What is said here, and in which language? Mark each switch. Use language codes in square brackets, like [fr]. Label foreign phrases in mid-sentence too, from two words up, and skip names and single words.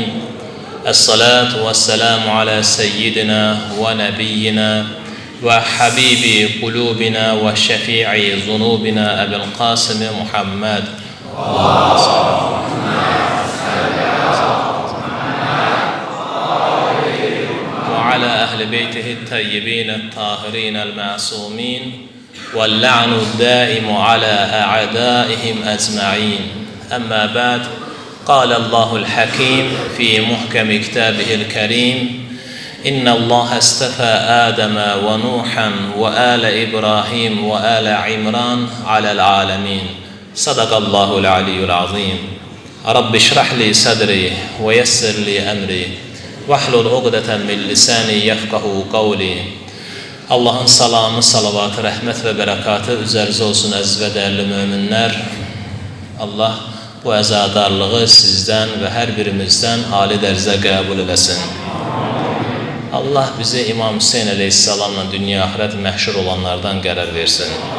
[ar] الصلاة والسلام على سيدنا ونبينا وحبيب قلوبنا وشفيع ذنوبنا أبي القاسم محمد. وعلى أهل بيته الطيبين الطاهرين المعصومين. واللعن الدائم على أعدائهم أجمعين أما بعد قال الله الحكيم في محكم كتابه الكريم إن الله استفى آدم ونوحا وآل إبراهيم وآل عمران على العالمين صدق الله العلي العظيم رب اشرح لي صدري ويسر لي أمري واحلل عقدة من لساني يفقه قولي. [az] Allahın salamı, salavatı, rəhmət və bərəkatı üzərinizə olsun əziz və dəyərli möminlər. Allah bu əzadarlığı sizdən və hər birimizdən ali dərəcədə qəbul eləsin. Allah bizi İmam Hüseyin əleyhissalamla dünya axirət məhşur olanlardan qərar versin.